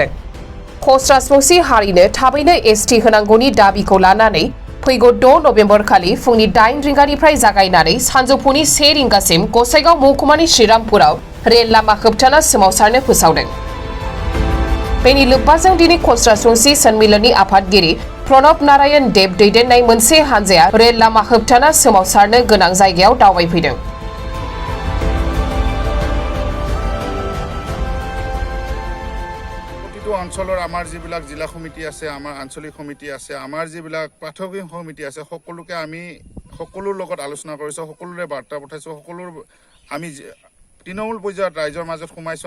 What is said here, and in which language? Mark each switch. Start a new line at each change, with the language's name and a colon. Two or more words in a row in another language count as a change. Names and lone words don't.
Bodo: कच राजबंशी हारिनो थाबैनो एसटि होनांगौनि दाबिखौ लानानै फैगौ 6 नभेम्बर खालि फुंनि 8 रिंगानिफ्राय जागायनानै सानजौफुनि 1 रिंगासिम गसाइगाव महकुमानि श्रीरामपुराव रेल लामा होबथाना सोमावसारनो फोसावदों। बेनि लोब्बाजों दिनै कच राजबंशी सन्मिलननि आफादगिरि प्रणब नारायण देब दैदेननाय मोनसे हानजाया रेल लामा होबथाना सोमावसारनो गोनां जायगायाव दावबायफैदों।
Assamese: প্ৰতিটো অঞ্চলৰ আমাৰ যিবিলাক জিলা সমিতি আছে, আমাৰ আঞ্চলিক সমিতি আছে, আমাৰ যিবিলাক প্ৰাথমিক সমিতি আছে, সকলোকে আমি সকলোৰ লগত আলোচনা কৰিছোঁ, সকলোৰে বাৰ্তা পঠাইছোঁ, সকলোৰ আমি তৃণমূল পৰ্যায়ত ৰাইজৰ মাজত সোমাইছোঁ।